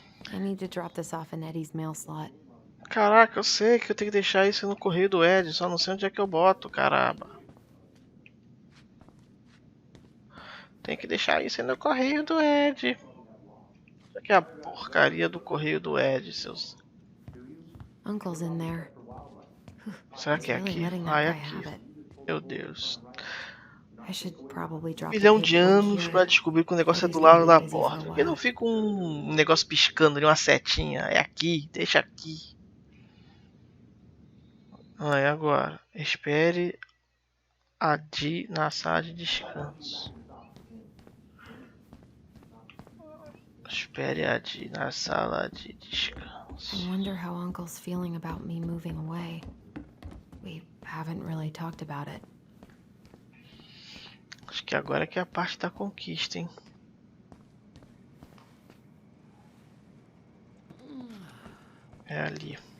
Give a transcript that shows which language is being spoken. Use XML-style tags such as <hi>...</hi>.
<en>I need to drop this off in Eddie's mail slot.</en> <pt>Caraca, eu sei que eu tenho que deixar isso no correio do Ed, só não sei onde é que eu boto, caramba. Tem que deixar isso no correio do Ed. Isso aqui é a porcaria do correio do Ed, seus...</pt> <en>Uncle's in there.</en> <pt>Será que é aqui? Ah, é aqui. Meu Deus.</pt> <en>I should probably drop</en> <pt>Milhão de anos pra descobrir que o negócio é do lado da porta. Por que não fica um negócio piscando ali, uma setinha? É aqui, deixa aqui. Ah, é agora. Espere a Di na sala de descanso. Espere a Di na sala de descanso.</pt> <en>I wonder how Uncle's feeling about me moving away. We haven't really talked about it.</en> <pt>Acho que agora é que é a parte da conquista, hein? É ali.</pt>